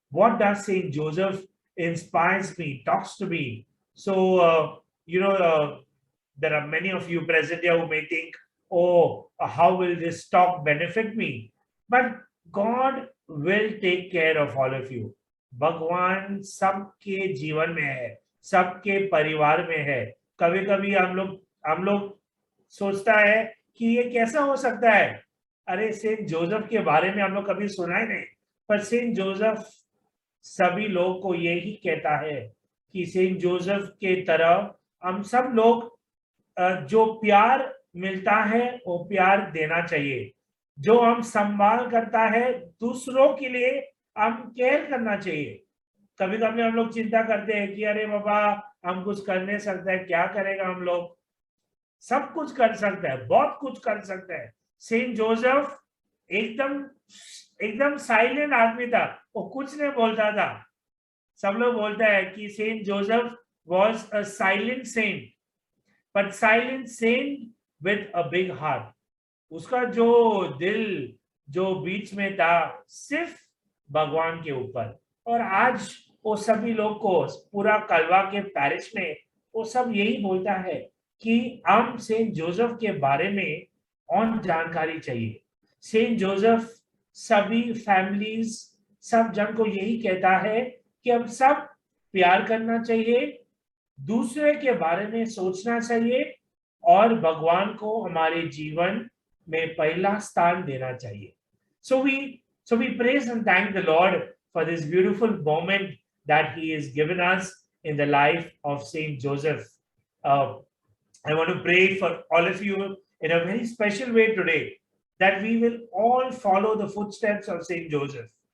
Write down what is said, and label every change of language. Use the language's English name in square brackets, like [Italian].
[English] What does Saint Joseph inspires me, talks to me? So there are many of you present here who may think, oh, how will this talk benefit me? But God will take care of all of you. [Hindi] भगवान सबके जीवन में है, सबके परिवार में है. कभी कभी हम लोग सोचता है कि ये कैसा हो सकता है. अरे सेंट जोसेफ के बारे में हम लोग कभी सुना ही नहीं, पर सेंट जोसेफ सभी लोग को यही कहता है कि सेंट जोसेफ के तरह हम सब लोग जो प्यार मिलता है वो प्यार देना चाहिए. जो हम संभाल करता है दूसरों के लिए हम केयर करना चाहिए. कभी कभी हम लोग चिंता करते हैं कि अरे बाबा हम कुछ कर नहीं सकते हैं, क्या करेगा हम लोग. सब कुछ कर सकता है, बहुत कुछ कर सकता है. सेंट जोसेफ एकदम साइलेंट आदमी था, वो कुछ नहीं बोलता था. सब लोग बोलता है कि Saint Joseph [English] was a silent saint, but silent saint with a big heart. [Hindi] उसका जो दिल जो बीच में था सिर्फ भगवान के ऊपर. और आज वो सभी लोग को पूरा कलवा के पैरिश में वो सब यही बोलता है कि हम सेंट जोसेफ के बारे में और जानकारी चाहिए. सेंट जोसेफ सभी फैमिलीज सब जन को यही कहता है कि हम सब प्यार करना चाहिए, दूसरे के बारे में सोचना चाहिए और भगवान को हमारे जीवन में पहला स्थान देना चाहिए. [English] So we praise and thank the Lord for this beautiful moment that He has given us in the life of Saint Joseph. I want to pray for all of you in a very special way today, that we will all follow the footsteps of Saint Joseph.